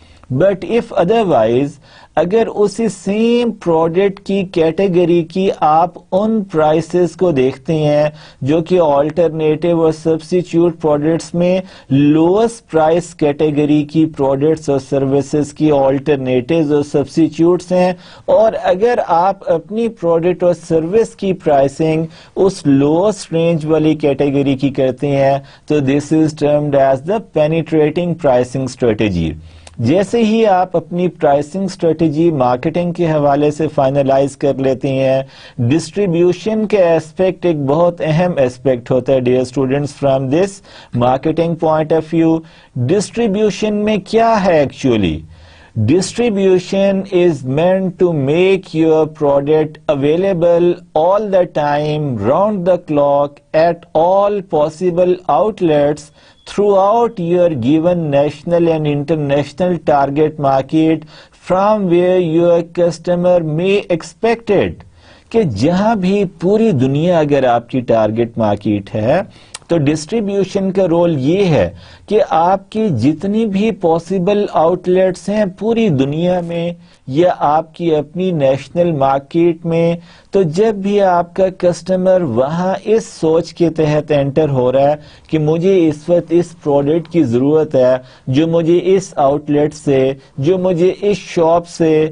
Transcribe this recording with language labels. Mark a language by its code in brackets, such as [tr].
[en] but if otherwise [ur] اگر اسی same product کی کیٹیگری کی آپ ان پرائسز کو دیکھتے ہیں جو کہ آلٹرنیٹیو اور سبسٹیٹیوٹ پروڈکٹس میں لوئسٹ پرائس کیٹیگری کی پروڈکٹس اور سروسز کی آلٹرنیٹیوز اور سبسٹیٹیوٹس ہیں، اور اگر آپ اپنی پروڈکٹ اور سروس کی پرائسنگ اس لوئسٹ رینج والی کیٹیگری کی کرتے ہیں تو [en] This is termed as the penetrating pricing strategy. [ur] جیسے ہی آپ اپنی پرائسنگ اسٹریٹجی مارکیٹنگ کے حوالے سے فائنلائز کر لیتے ہیں، ڈسٹریبیوشن کے ایسپیکٹ ایک بہت اہم ایسپیکٹ ہوتا ہے dear students [en] From this marketing point of view. [ur] Distribution میں کیا ہے actually? [en] Distribution is meant to make your product available all the time, round the clock, at all possible outlets throughout your given national and international target market from where your customer may expect it. [ur] کہ جہاں بھی پوری دنیا اگر آپ کی target market ہے تو ڈسٹریبیوشن کا رول یہ ہے کہ آپ کی جتنی بھی پاسبل آؤٹ لیٹس ہیں پوری دنیا میں یا آپ کی اپنی نیشنل مارکیٹ میں، تو جب بھی آپ کا کسٹمر وہاں اس سوچ کے تحت انٹر ہو رہا ہے کہ مجھے اس وقت اس پروڈکٹ کی ضرورت ہے جو مجھے اس آؤٹ لیٹ سے، جو مجھے اس شاپ سے،